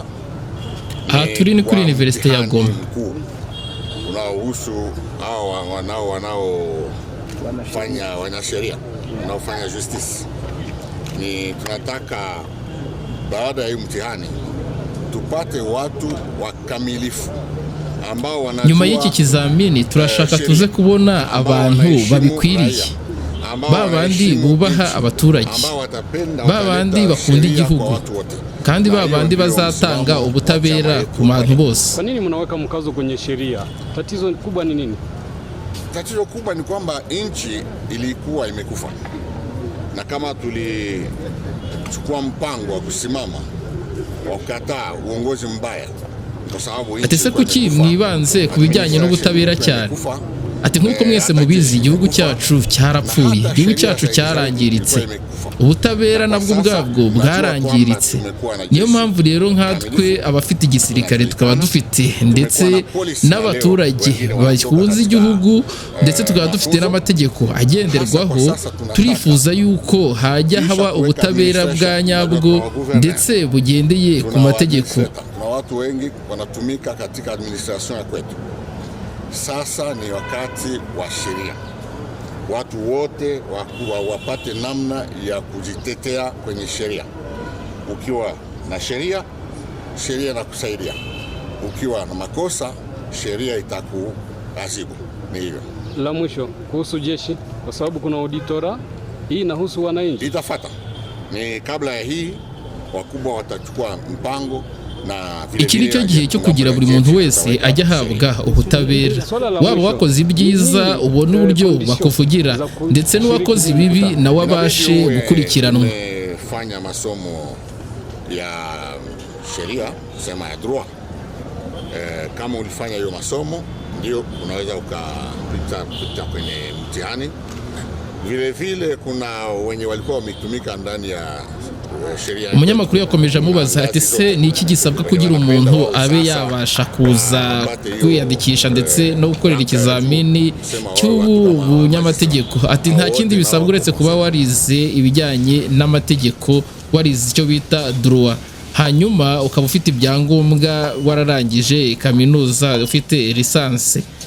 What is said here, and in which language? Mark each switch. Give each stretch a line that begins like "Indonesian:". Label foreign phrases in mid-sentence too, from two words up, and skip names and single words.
Kinyarwanda: Turi ni kuri University ya Goma.
Swahili: Unaohusu hao wanaofanya wanasheria, wanaofanya justice. Ni tunataka baada ya mtihani tupate watu wakamilifu ambao wanajua.
Kinyarwanda: Nyuma y'iki kizamini turashaka tuze kubona abantu babikwiriye. Babandi bubaha abaturage, babandi bakunda igihugu, kandi babandi bazatanga ubutabera ku bantu bose.
Swahili: Kwa nini mnaweka mkazo kwenye sheria? Tatizo kubwa ni nini? Tatizo kubwa ni kwamba nchi ilikuwa imekufa, na kama tulichukua mpango wa kusimama wa kukataa uongozi mbaya, kwa sababu
Kinyarwanda: ati se kuki mwibanze ku bijyanye n'ubutabera cyane? Ati nkuko mwese mubizi igihugu cyacu cyarapfuye, igihugu cyacu cyarangiritse, ubutabera nabwo bwabwo bwarangiritse. Niyo mpamvu rero nkatwe abafite igisirikare tukaba dufite ndetse n'abaturage bakunze igihugu ndetse tukaba dufite n'amategeko agenderwaho, turifuza yuko hajya haba ubutabera bwa nyabwo ndetse bugendeye ku mategeko.
Swahili: Watu wengi wanatumika katika administration ya kwetu. Sasa ni wakati wa sheria. Watu wote wapate namna ya kujitetea kwenye sheria. Ukiwa na sheria, sheria inakusaidia. Ukiwa na makosa, sheria itakuadhibu. Ni hivyo. La mwisho kuhusu jeshi, kwa sababu kuna auditora, hii inahusu wananchi. Itafuata. Ni kabla ya hii wakubwa watachukua mpango.
Kinyarwanda: Iki nicyo gihe cyo kugira buri muntu wese ajya ahabwa ubutabera, waba wakoze ibyiza ubona uburyo bakuvugira ndetse n'uwakoze ibibi nawe abashe gukurikiranwa.
Swahili: Fanya masomo ya sheria, sema ya droit. Kama ulifanya hiyo masomo ndio unaweza ukapita kwenye mtihani. Vile vile kuna wenye walikuwa wametumika ndani ya
Kinyarwanda: umunyamakuru yakomeje amubaza ati se ni iki gisabwa kugira umuntu abe yabasha kuza kwiyandikisha ndetse no gukorera ikizamini cy'ubu bunyamategeko? Ati nta kindi bisabwa uretse kuba warize ibijyanye n'amategeko, warize icyo bita droit, hanyuma ukaba ufite ibyangombwa, wararangije kaminuza, ufite lisansi.